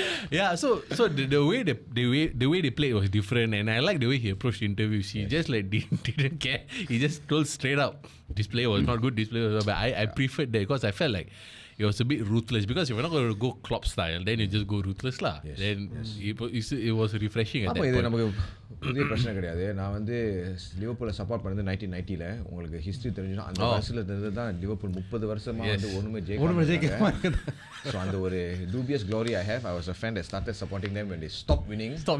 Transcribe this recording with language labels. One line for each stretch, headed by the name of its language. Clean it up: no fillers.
English: Yeah, so the way they played was different, and I like the way he approached interviews. He just like didn't care. He just told straight up, this play was not good. This play was not bad. I preferred that because I felt like it was a bit ruthless. Because if you're not going to go Klopp style, then you just go ruthless lah. Yes. Then it was refreshing at
Tamil: ஆமாம்,
English: that
Tamil: இது
English: point.
Tamil: நமக்கு புதிய பிரச்சனை கிடையாது. நான் வந்து லிவர்பூலை support பண்ணது 1990ல. உங்களுக்கு ஹிஸ்ட்ரி தெரிஞ்சுன்னா அந்த வருஷத்துல இருந்து தான் லிவர்பூல் 30 வருஷமா வந்து ஒண்ணுமே ஜெயிக்காம.
English: so
Tamil: அந்த ஒரு
English: dubious glory I have. I was a fan that started supporting them when they stopped winning.